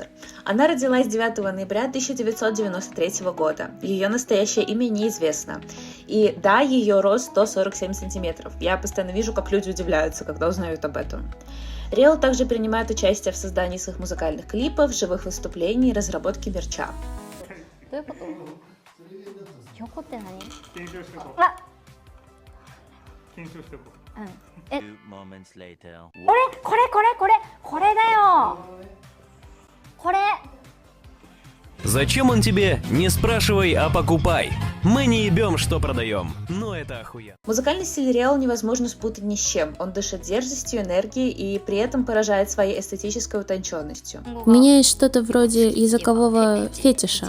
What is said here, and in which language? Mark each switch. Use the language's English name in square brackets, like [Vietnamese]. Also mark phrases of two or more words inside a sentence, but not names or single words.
[Russian] Она родилась 9 ноября 1993 года. Ее настоящее имя неизвестно. И да, ее рост 147 сантиметров. Я постоянно вижу, как люди удивляются, когда узнают об этом. Реол также принимает участие в создании своих музыкальных клипов, живых выступлений и разработке мерча. [Japanese] どういうこと？横って何？検証しておこう。あ、検証しておこう。うん。 [English] Few moments later. [Japanese] これだよ。これ。 [Russian] Зачем он тебе? Не спрашивай, а покупай. Мы не ебем, что продаем. Но это охуенно. Музыкальный стиль Реол невозможно спутать ни с чем. Он дышит дерзостью, энергией и при этом поражает своей эстетической утонченностью. У меня есть что-то вроде языкового фетиша.